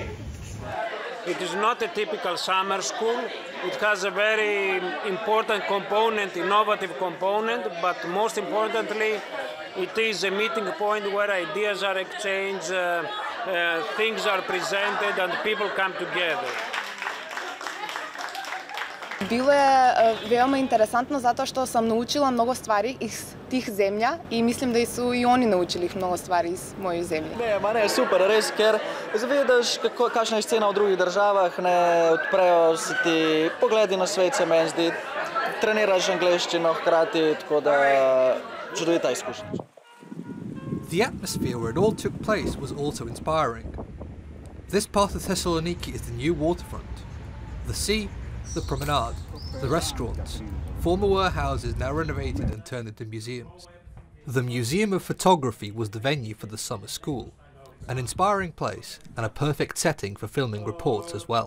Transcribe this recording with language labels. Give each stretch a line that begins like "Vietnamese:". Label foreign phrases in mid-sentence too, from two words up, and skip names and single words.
English: It is not a typical summer school. It has a very important component, innovative component, but most importantly, it is a meeting point where ideas are exchanged, things are presented, and people come together.
Serbian: Bilo je veoma interesantno zato što sam naučila mnogo stvari iz tih zemlja I mislim da su I oni naučili mnogo stvari iz moje zemlje.
Slovenian: Ne, super, res, ker vidiš, kakšna je scena v drugih državah, ne odprejo si ti pogledi na svet, se meni zdi, treniraš angleščino hkrati, tako da čudovita izkušnja.
English: The atmosphere where it all took place was also inspiring. This part of Thessaloniki is the new waterfront. The sea, the promenade, the restaurants, former warehouses now renovated and turned into museums. The Museum of Photography was the venue for the summer school, an inspiring place and a perfect setting for filming reports as well.